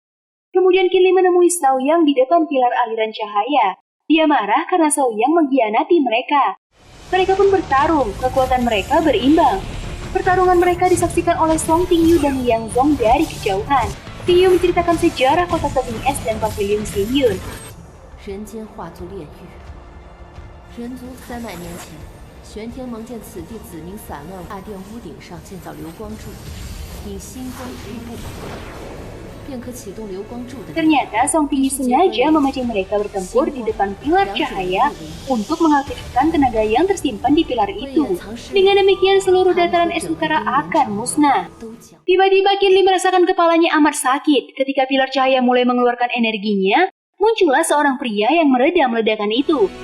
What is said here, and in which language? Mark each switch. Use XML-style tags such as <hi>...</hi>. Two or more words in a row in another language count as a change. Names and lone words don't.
<id>Kemudian Qin Li menemui Shaoyang di depan pilar aliran cahaya. Dia marah karena Shaoyang mengkhianati mereka. Mereka pun bertarung, kekuatan mereka berimbang. Pertarungan mereka disaksikan oleh Song Tingyu dan Liang Zong dari kejauhan. Tingyu menceritakan sejarah kota tebing es dan pavilion Xingyun.</id> <zh>人族300年前，玄天盟见此地子民散乱，大殿屋顶上建造流光柱，以星光异物，便可启动流光柱的。</zh> <id>Ternyata Song Tingyu sengaja memancing mereka bertempur di depan pilar cahaya untuk mengaktifkan tenaga yang tersimpan di pilar itu. Dengan demikian seluruh dataran es utara akan musnah. Tiba-tiba Qin Li merasakan kepalanya amat sakit. Ketika pilar cahaya mulai mengeluarkan energinya, muncullah seorang pria yang meredam ledakan itu.</id>